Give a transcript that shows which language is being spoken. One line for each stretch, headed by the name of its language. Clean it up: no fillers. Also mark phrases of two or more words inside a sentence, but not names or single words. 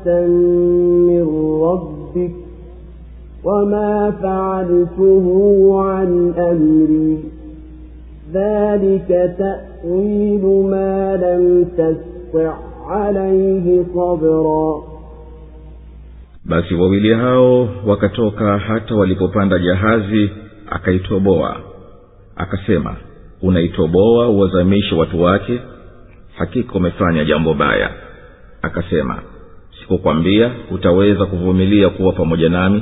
Arabic: من ربك وما فعلته عن أمري ذلك تأويل ما لم تستطع عليه صبرا.
Swahili: Basi wawili hao wakatoka hata walipopanda jahazi akaitoboa akasema unaitoboa uwazamishe watu wake hakika umefanya jambo baya. Akasema sikukwambia utaweza kuvumilia kuwa pamoja nami?